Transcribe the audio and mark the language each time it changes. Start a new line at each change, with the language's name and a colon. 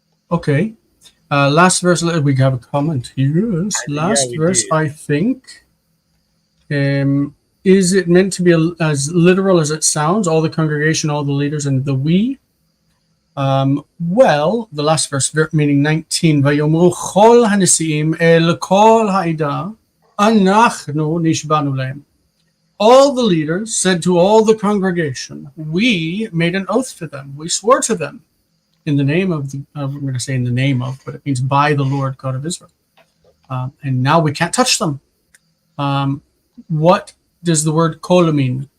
English: Okay. Last verse, we have a comment. Yes, last verse, do. I think. Is it meant to be as literal as it sounds? All the congregation, all the leaders, and the we? Well, the last verse, meaning 19,
Hebrew: ויאמרו כל הנשיאים אל כל העדה, אנחנו נשבענו להם.
English: All the leaders said to all the congregation, we made an oath to them. We swore to them in the name of, we're going to say in the name of, but it means by the Lord God of Israel. And now we can't touch them. What does the word kol mean?